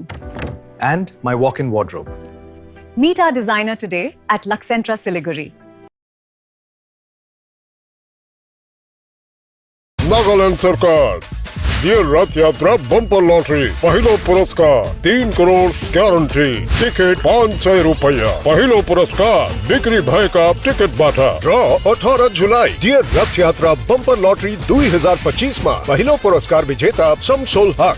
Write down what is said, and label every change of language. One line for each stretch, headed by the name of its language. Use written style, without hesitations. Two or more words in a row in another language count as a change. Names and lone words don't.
English: and my walk-in wardrobe. Meet our designer today at Luxentra Siliguri.
Nepali: नागालैंड सरकार ये रथ यात्रा
English: bumper lottery
Nepali: पहिलो पुरस्कार 3 करोड़ ग्यारंटी टिकट 500 रुपया पहिलो पुरस्कार बिक्री भएका टिकटबाट र 18 जुलाई डियर रथ यात्रा बम्पर लॉटरी 2025 मा पहिलो पुरस्कार विजेता शमसुल हक।